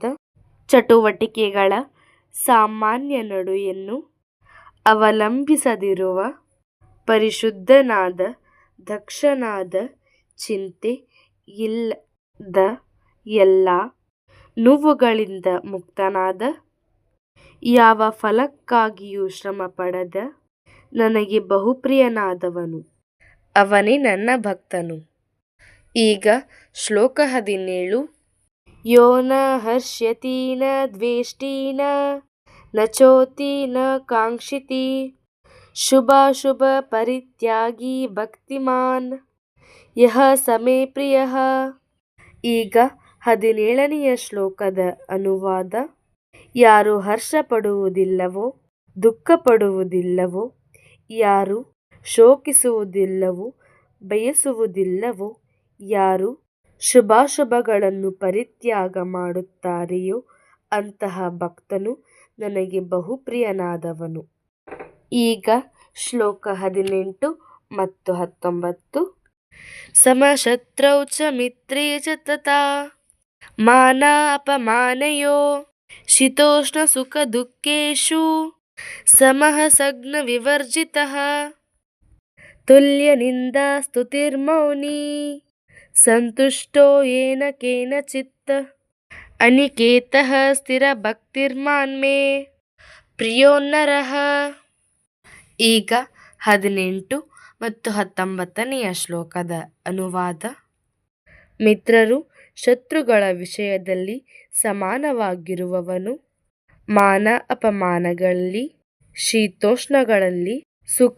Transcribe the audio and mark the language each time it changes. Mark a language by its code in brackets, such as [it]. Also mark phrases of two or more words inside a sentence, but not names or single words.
[kn] ಚಟುವಟಿಕೆಗಳ ಸಾಮಾನ್ಯ ನಡೆಯನ್ನು ಅವಲಂಬಿಸದಿರುವ ಪರಿಶುದ್ಧನಾದ ದಕ್ಷನಾದ ಚಿಂತೆ ಇಲ್ಲದ ಎಲ್ಲ ನೋವುಗಳಿಂದ ಮುಕ್ತನಾದ ಯಾವ ಫಲಕ್ಕಾಗಿಯೂ ಶ್ರಮ ಪಡದ ನನಗೆ ಬಹುಪ್ರಿಯನಾದವನು ಅವನೇ ನನ್ನ ಭಕ್ತನು. ಈಗ ಶ್ಲೋಕ 17. [sa] ಯೋ ನ ಹರ್ಷ್ಯತಿ ನ ದ್ವೇಷ್ಟಿ ನ ಚೋತಿ ನ ಕಾಂಕ್ಷಿತಿ ಶುಭಾಶುಭ ಪರಿತ್ಯಾಗಿ ಭಕ್ತಿಮಾನ್ ಯಃ ಸಮೇ ಪ್ರಿಯಃ. [kn] ಈಗ 17ನೆಯ ಶ್ಲೋಕದ ಅನುವಾದ. ಯಾರು ಹರ್ಷ ಪಡುವುದಿಲ್ಲವೋ, ದುಃಖ ಪಡುವುದಿಲ್ಲವೋ, ಯಾರು ಶೋಕಿಸುವುದಿಲ್ಲವೋ, ಬಯಸುವುದಿಲ್ಲವೋ, ಯಾರು ಶುಭಾಶುಭಗಳನ್ನು ಪರಿತ್ಯಾಗ ಮಾಡುತ್ತಾರೆಯೋ ಅಂತಹ ಭಕ್ತನು ನನಗೆ ಬಹುಪ್ರಿಯನಾದವನು. ಈಗ ಶ್ಲೋಕ 18 ಮತ್ತು 19. [sa] ಸಮಶತ್ರೌ ಚ ಮಿತ್ರೇ ಚ ತಥಾ ಮಾನ ಅಪಮಾನಯೋ ಶೀತೋಷ್ಣ ಸುಖ ದುಃಖೇಷು ಸಮಃ ಸಗ್ನ ವಿವರ್ಜಿತಃ ತುಲ್ಯ ನಿಂದಾ ಸ್ತುತಿರ್ಮೌನಿ ಸಂತುಷ್ಟೋ ಯೇನ ಕೇನಚಿತ್ ಅನಿಕೇತಃ ಸ್ಥಿರ ಭಕ್ತಿರ್ಮಾನ್ಮೇ ಪ್ರಿಯೋ ನರಃ. [kn] ಈಗ 18 ಮತ್ತು 19ನೆಯ ಶ್ಲೋಕದ ಅನುವಾದ. ಮಿತ್ರರು ಶತ್ರುಗಳ ವಿಷಯದಲ್ಲಿ ಸಮಾನವಾಗಿರುವವನು, ಮಾನ ಅಪಮಾನಗಳಲ್ಲಿ, ಶೀತೋಷ್ಣಗಳಲ್ಲಿ, ಸುಖ